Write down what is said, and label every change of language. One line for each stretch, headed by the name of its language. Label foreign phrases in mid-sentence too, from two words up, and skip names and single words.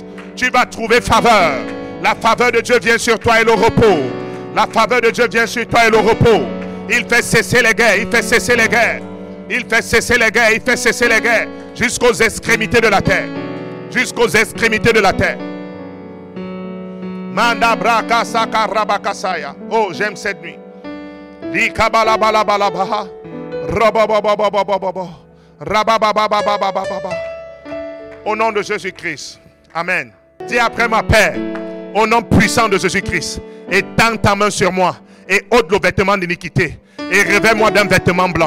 French: Tu vas trouver faveur. La faveur de Dieu vient sur toi et le repos. La faveur de Dieu vient sur toi et le repos. Il fait cesser les guerres. Il fait cesser les guerres. Il fait cesser les guerres. Il fait cesser les guerres. Jusqu'aux extrémités de la terre. Jusqu'aux extrémités de la terre. Manda braka saka rabakasaya. Oh, j'aime cette nuit. Di kabala bala bala baha. Au nom de Jésus-Christ. Amen. Dis après ma Père, au nom puissant de Jésus-Christ, étends ta main sur moi et ôte le vêtement d'iniquité et revêt-moi d'un vêtement blanc.